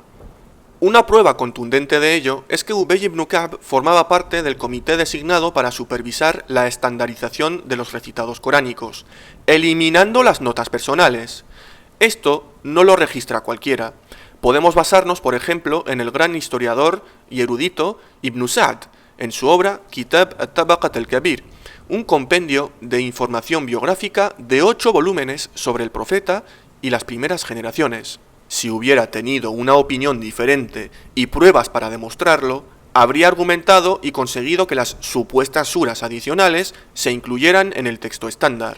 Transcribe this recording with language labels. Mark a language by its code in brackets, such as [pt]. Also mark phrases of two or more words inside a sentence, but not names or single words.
[es] Una prueba contundente de ello es que Ubay ibn Ka'b formaba parte del comité designado para supervisar la estandarización de los recitados coránicos, eliminando las notas personales. Esto no lo registra cualquiera. Podemos basarnos, por ejemplo, en el gran historiador y erudito Ibn Sa'd, en su obra Kitab at-Tabaqat al-Kabir, un compendio de información biográfica de 8 volúmenes sobre el profeta y las primeras generaciones. Si hubiera tenido una opinión diferente y pruebas para demostrarlo, habría argumentado y conseguido que las supuestas suras adicionales se incluyeran en el texto estándar.